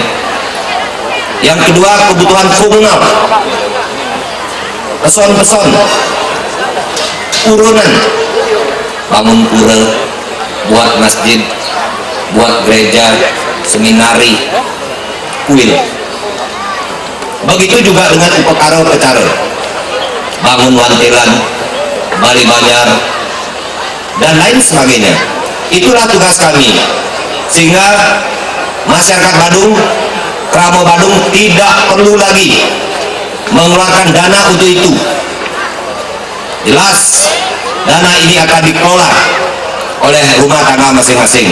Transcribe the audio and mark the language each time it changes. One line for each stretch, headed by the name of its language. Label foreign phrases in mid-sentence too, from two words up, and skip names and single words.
Indonesian: Yang kedua, kebutuhan komunal, peson-peson, urunan, bangun pura, buat masjid, buat gereja, seminari, kuil. Begitu juga dengan upekara-upekara, bangun wantilan, Bali Banyar, dan lain sebagainya. Itulah tugas kami, sehingga masyarakat Badung, Kramo Badung tidak perlu lagi mengeluarkan dana untuk itu. Jelas dana ini akan dikelola oleh rumah tangga masing-masing.